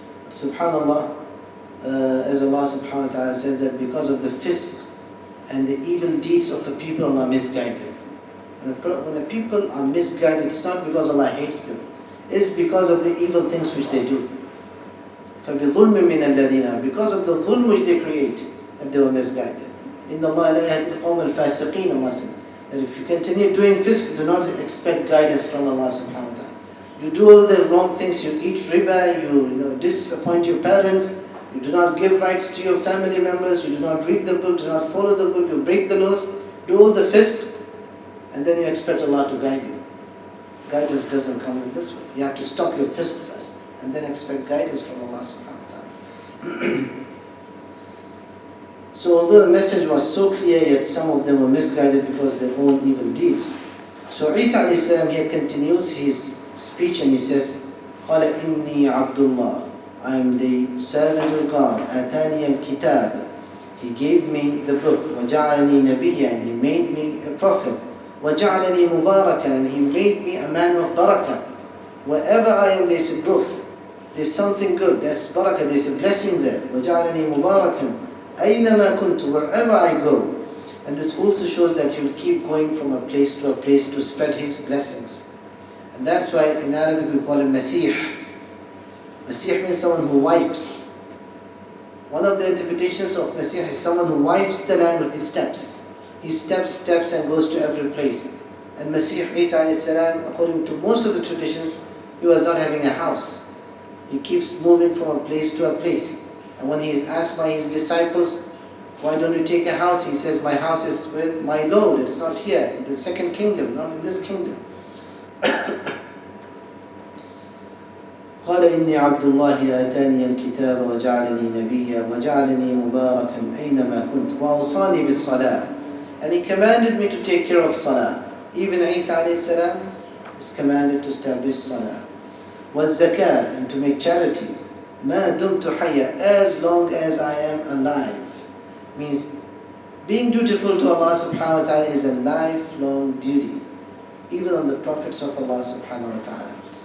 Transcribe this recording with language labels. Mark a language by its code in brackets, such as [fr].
[en] Subhanallah, as Allah subhanahu wa ta'ala says that because of the fisq and the evil deeds of the people, Allah misguide them. When the people are misguided, it's not because Allah hates them. It's because of the evil things which they do. [ar] فَبِظُلْمٍ مِّنَ الَّذِينَ, [en] because of the dhulm which they create, that they were misguided. [ar] إِنَّ اللَّهَ لَا يَهْدِي الْقَوْمَ الْفَاسِقِينَ, [en] Allah said. That if you continue doing fisq, do not expect guidance from Allah subhanahu wa ta'ala. You do all the wrong things, you eat riba, you disappoint your parents, you do not give rights to your family members, you do not read the book, do not follow the book, you break the laws, do all the fisq, and then you expect Allah to guide you. Guidance doesn't come in this way. You have to stop your fisq first, and then expect guidance from Allah subhanahu wa ta'ala. So although the message was so clear, yet some of them were misguided because of their own evil deeds. So Isa alayhi salam here continues his speech and he says, [ar] قال إني عبد الله, [en] I am the servant of God. [ar] آتاني الكتاب, [en] he gave me the book. [ar] وجعلني نبيا, [en] and he made me a prophet. [ar] وجعلني مباركا, [en] and he made me a man of barakah. Wherever I am, there's a growth, there's something good, there's barakah, there's a blessing there. [ar] وجعلني مباركا أينما كنت, [en] wherever I go. And this also shows that he will keep going from a place to spread his blessings. And that's why in Arabic we call him Masih. Masih means someone who wipes. One of the interpretations of Masih is someone who wipes the land with his steps. He steps and goes to every place. And Masih Isa alayhi salam, according to most of the traditions, he was not having a house. He keeps moving from a place to a place. And when he is asked by his disciples, why don't you take a house? He says, my house is with my Lord. It's not here, in the second kingdom, not in this kingdom. [ar] قال قال إني عبد الله آتاني الكتاب وجعلني نبيا وجعلني مباركا أينما كنت وأوصاني بالصلاة. [en] And he commanded me to take care of salah. Even Isa alayhi salam is commanded to establish salah. [ar] والزكاة, [en] and to make charity. [ar] ما دمت حيا, [en] as long as I am alive. Means being dutiful to Allah subhanahu wa ta'ala is a lifelong duty, even on the prophets of Allah subhanahu wa ta'ala.